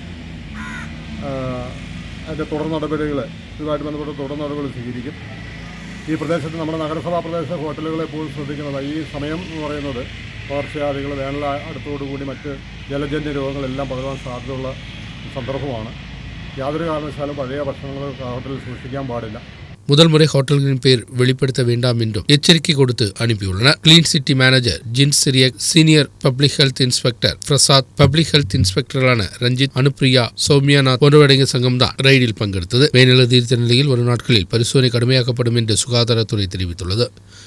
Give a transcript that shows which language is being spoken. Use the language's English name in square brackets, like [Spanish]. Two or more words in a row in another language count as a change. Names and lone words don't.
[Malayalam] അതിൻ്റെ തുടർ നടപടികൾ, ഇതുമായിട്ട് ബന്ധപ്പെട്ട തുടർ നടപടികൾ സ്വീകരിക്കും. ഈ പ്രദേശത്ത് നമ്മുടെ നഗരസഭാ പ്രദേശ ഹോട്ടലുകളെ എപ്പോഴും ശ്രദ്ധിക്കുന്നത് ഈ സമയം എന്ന് പറയുന്നത് പകർച്ചവ്യാധികൾ, വേനൽ അടുത്തോടുകൂടി മറ്റ് ജലജന്യ രോഗങ്ങളെല്ലാം പകരാൻ സാധ്യതയുള്ള സന്ദർഭമാണ്. യാതൊരു കാരണവശാലും പഴയ ഭക്ഷണങ്ങൾ ഹോട്ടലിൽ സൂക്ഷിക്കാൻ പാടില്ല. [Tamil] முதல் முறை ஹோட்டல்களின் பெயர் வெளிப்படுத்த வேண்டாம் என்றும் எச்சரிக்கை கொடுத்து அனுப்பியுள்ளனர். [English] clean city manager [Tamil] ஜின் சிரியக், [English] senior public health inspector [Tamil] பிரசாத், [English] public health [Tamil] இன்ஸ்பெக்டரான ரஞ்சித், அனுப்பிரியா, சௌமியாநாத் போன்றவரடங்கிய சங்கம் தான் ரெய்டில் பங்கெடுத்தது. மேல்நிலை தீர்த்த நிலையில் வரும் நாட்களில் பரிசோதனை கடுமையாக்கப்படும் என்று சுகாதாரத்துறை தெரிவித்துள்ளது.